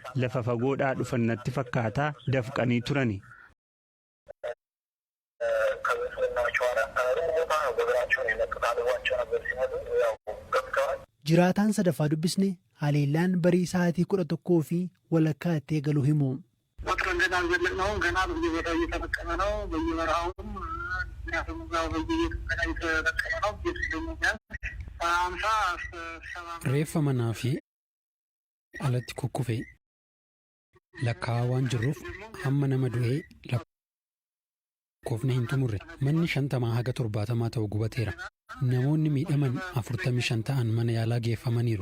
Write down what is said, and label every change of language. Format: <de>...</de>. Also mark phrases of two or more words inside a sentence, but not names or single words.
<om>Lafa fagoodhaa dhufan natti fakkaataa dafqanii turani. Jiraataan sadaffaa dubbisne haleellaan barii sa'aatii 11 fi walakkaa itti eegaluu himu.</om> <am>ወትሮን ገና አልዘለቅነውም። ገና በየቦታው እየተበቀለ ነው። በየበረሃውም ምክንያቱም እዛው በየቤቱ እየተበቀለ ነው። ቤቱ ደግሞ ቢያንስ 50-70</am> <om>reeffa manaa fi alatti kukkufee lakkaa'aa waan jirruuf hamma nama du'ee lakkoofne hin xumurre. Manni 50 haga 70 ta'u gubateera. Namoonni miidhaman 45 ta'an mana yaalaa geeffamaniiru.</om>